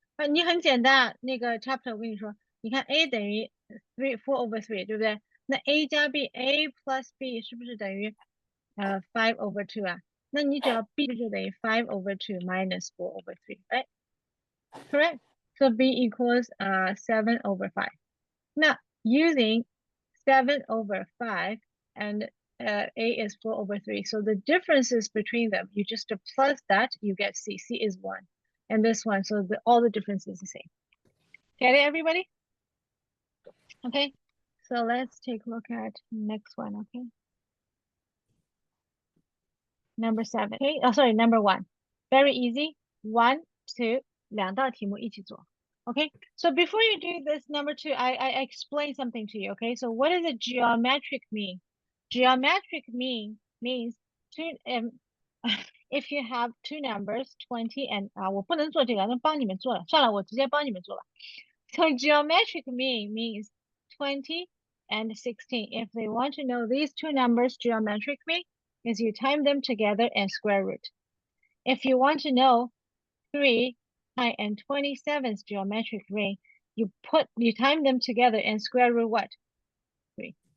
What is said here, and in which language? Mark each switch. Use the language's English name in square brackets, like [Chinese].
[Chinese] 你很简单，那个 chapter 我跟你说，你看 A 等于 4 over 3，对不对？那 A 加 B， [English] A plus B [Chinese] 是不是等于5 over 2啊？那你只要 B 就等于 [English] 5 over 2 minus 4 over 3, right? Correct. So B equals 7 over 5. Now using 7 over 5 and A is 4 over 3. So the differences between them, you just plus that, you get C. C is 1. And this one, so all the difference is the same. Get it, everybody? Okay. So let's take a look at next one, okay? Number 7. Okay. Oh, sorry, number 1. Very easy. 1, 2, [Chinese] 两道题目一起做. [English] Okay. So before you do this number 2, I explain something to you. Okay. So what does a geometric mean? Geometric means two. If you have two numbers, 20 and [Chinese] 我不能做这个，那帮你们做了，算了，我直接帮你们做吧. [English] So geometric mean means 20 and 16. If they want to know these two numbers, geometric mean is you time them together and square root. If you want to know 3 and 27's geometric mean, you time them together and square root what? 3.